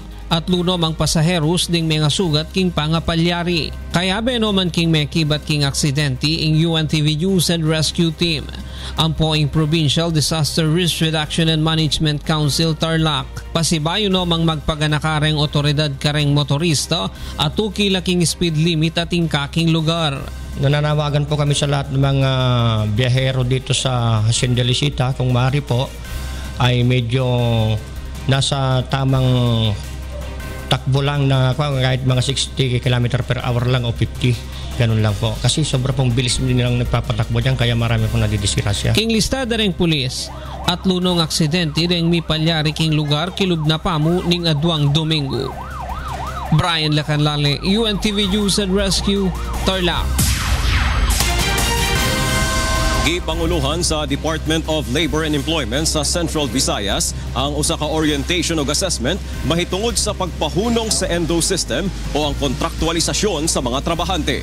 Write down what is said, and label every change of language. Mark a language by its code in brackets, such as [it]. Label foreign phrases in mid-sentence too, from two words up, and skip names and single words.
[pam] At lunom ang pasaheros ding mga sugat king pangapalyari. Kaya benoman king mekibat king aksidente ing UNTV News and Rescue Team. Ang poing Provincial Disaster Risk Reduction and Management Council Tarlac. Pasibayo nomang magpaganakareng otoridad kareng motorista at tukilaking [en] speed limit [pam] at kaking lugar. [tl] Nananawagan po kami sa lahat ng mga biyahero dito sa Hacienda Luisita kung maaari po ay medyo nasa tamang takbo lang na kahit mga 60 km [en] per hour [tl] lang o 50. Ganun lang po. Kasi sobra pong bilis nilang nagpapatakbo dyan kaya marami pong nadidisgrasya. [pam] King listada ring pulis at lunong aksidente ring mi palyari king lugar kilub na pamu ning adwang Domingo. Brian Lacanlale, UNTV News and Rescue, Tarlac. [ceb] Gipanguluhan sa Department of Labor and Employment sa Central Visayas ang usa ka orientation ug assessment mahitungod sa pagpahunong sa endo system o ang kontraktualisasyon sa mga trabahante.